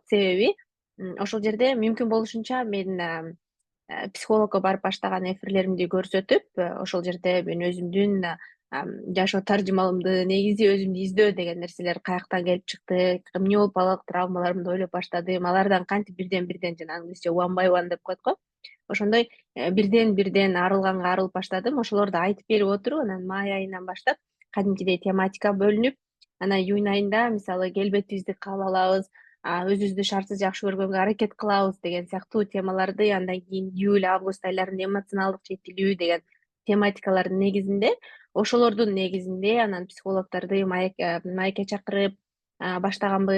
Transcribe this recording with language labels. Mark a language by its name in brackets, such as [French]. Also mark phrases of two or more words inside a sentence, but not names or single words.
[Kyrgyz] Себеби ошол жерде мүмкүн болушунча мен психологко барып баштаган эфирлеримди көрсөтүп, ошол жерде мен өзүмдүн жашоо таржымалымды, негизи өзүмдү издөө деген нерселер каяктан келип чыкты, эмне болуп балалык травмаларымды ойлоп баштадым, алардан кантип бирден жанагы англисче [English] one by one [Kyrgyz] деп коет го. Ошондой бирден бирден арылганга арылып баштадым. Ошолорду айтып берип отуруп, анан май айынан баштап кадимкидей тематика бөлүнүп, анан июнь айында мисалы келбетибизди кабыл алабыз, өзүбүздү шартсыз жакшы көргөнгө аракет кылабыз деген сыяктуу темаларды, андан кийин июль, август айларында эмоционалдык жетилүү деген тематикалардын негизинде, ошолордун негизинде анан психологдорду маекке чакырып баштаганбыз.